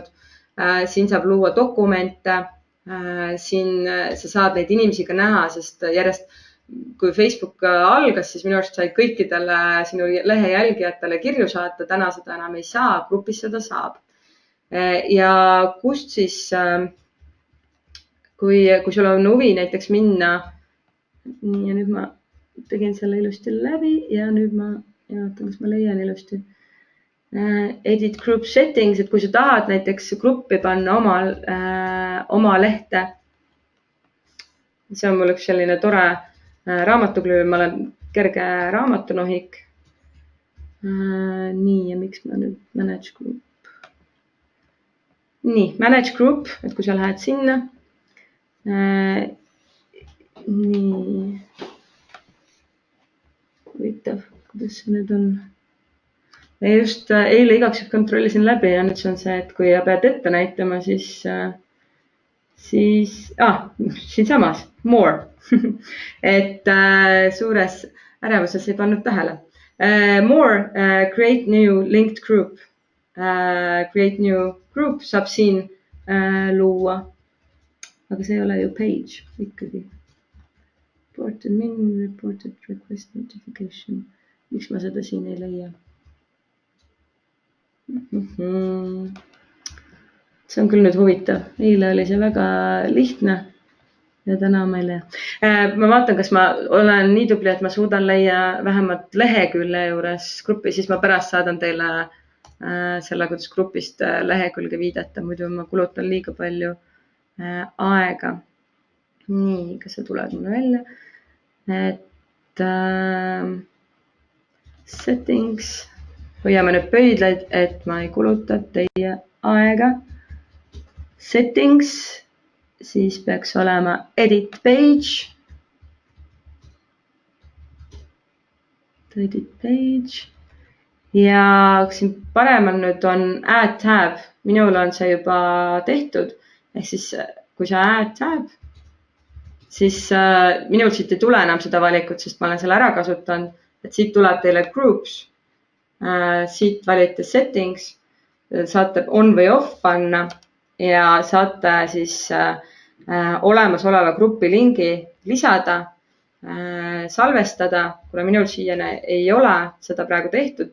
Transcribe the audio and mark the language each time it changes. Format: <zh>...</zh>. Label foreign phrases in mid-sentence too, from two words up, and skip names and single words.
<et>Siin saab luua dokumente. Siin sa saad neid inimesi ka näha, sest järjest, kui Facebook algas, siis minu arust sai kõikidele sinu lehe jälgijatele kirju saata, täna seda enam ei saa, grupis seda saab. Ja kust siis, kui sul on huvi näiteks minna, ja nüüd ma tegin selle ilusti läbi ja nüüd ma vaatan, kas ma leian ilusti.</et> <en>Edit group settings,</en> <et>et kui sa tahad näiteks gruppi panna oma lehte. See on mul üks selline tore raamatuklüüb, ma olen kerge raamatunohik. Nii, ja miks ma nüüd</et> <en>manage group? Nii, manage group,</en> <et>et kui sa lähed sinna. Nii. Huvitav, kuidas see nüüd on? Ja just eile igaks kontrollisin läbi ja nüüd see on see, et kui pead ette näitama, siis siin samas, more. Et suures ärevuses ei pannud tähele.</et> <en>More, create new linked group. Create new group</en> <et>saab siin luua. Aga see ei ole ju page ikkagi.</et> <en>Reported min, reported request notification.</en> <et>Miks ma seda siin ei leia? See on küll nüüd huvitav. Eile oli see väga lihtne ja täna ma ei leia. Ma vaatan, kas ma olen nii tubli, et ma suudan leia vähemalt lehekülje juures gruppi, siis ma pärast saadan teile selle, kuidas grupist lehekülge viidata, muidu ma kulutan liiga palju aega. Nii, kas see tuleb mulle välja? Et settings... Hoiame nüüd pöidlaid, et ma ei kuluta teie aega. Settings, siis peaks olema</et> <en>edit page. Edit page.</en> <et>Ja siin paremal nüüd on</et> <en>add tab.</en> <et>Minul on see juba tehtud. Ehk siis, kui sa</et> <en>add tab,</en> <et>siis minul siit ei tule enam seda valikut, sest ma olen selle ära kasutanud. Et siit tuleb teile groups. Siit valite settings, saate on või off panna ja saate siis olemasoleva grupi lingi lisada, salvestada, kuna minul siiani ei ole seda praegu tehtud.</et>